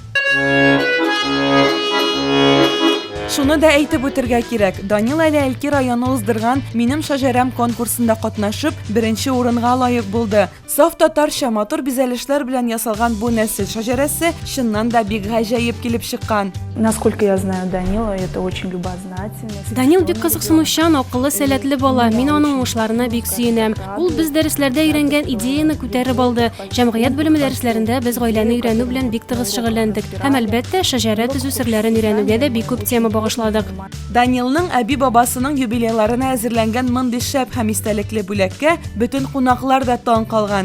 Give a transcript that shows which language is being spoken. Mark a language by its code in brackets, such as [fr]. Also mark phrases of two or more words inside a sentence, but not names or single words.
[tt] Шуны да әйтеп үтәргә кирәк. Данил әле Әлки районы уздырган «Минем шәҗәрәм» конкурсында катнашып, 1-нче урынга лаек булды. Саф татарча матур бизәлешләр белән ясалган бу нәсел шәҗәрәсе чыннан да бик гаҗәеп килеп чыккан. [ru] Насколько я знаю Данила, это очень любознательный. [tt] Данил бик кызыксынучан, акыллы, сәләтле бала. Мин аның уңышларына бик сөенәм. Ул без дәресләрдә өйрәнгән идеяны күтәреп алды. Җәмгыять белеме дәресләрендә без гаиләне өйрәнү белән бик тыгыз шөгыльләндек. Һәм әлбәттә, шәҗәрә төзү серләрен өйрәнүгә дә бик күп тема багышладык. Данилның әби-бабасының юбилейларына әзерләнгән мондый шәп һәм истәлекле бүләккә бөтен кунаклар да таң калган.